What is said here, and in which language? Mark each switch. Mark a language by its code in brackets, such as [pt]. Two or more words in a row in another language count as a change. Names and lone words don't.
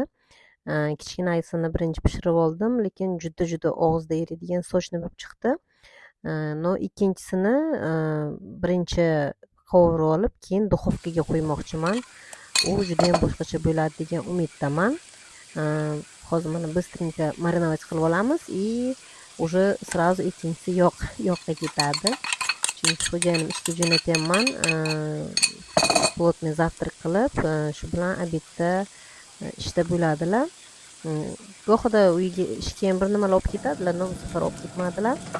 [uz] Kichkinaysini birinchi pishirib oldim, lekin juda og'izda eriydigan sochni bo'lib chiqdi. No ikkinchisini birinchi qovurib olib, keyin duxovkaga qo'ymoqchiman. U juda ham boshqacha bo'ladi degan umiddaman. Hozir mana bыстренько marinovat qilib olamiz [ru] и уже сразу [uz] ikkinchisi yoqqa ketadi. Chunki xo'jayinim ishga jo'natyapman. [ru] Плотный завтрак [uz] qilib, shu bilan obedda ishda bo'ladilar. Go'xida uyga ishga ham bir nimalar olib ketadilar, no bu safar olib ketmadilar.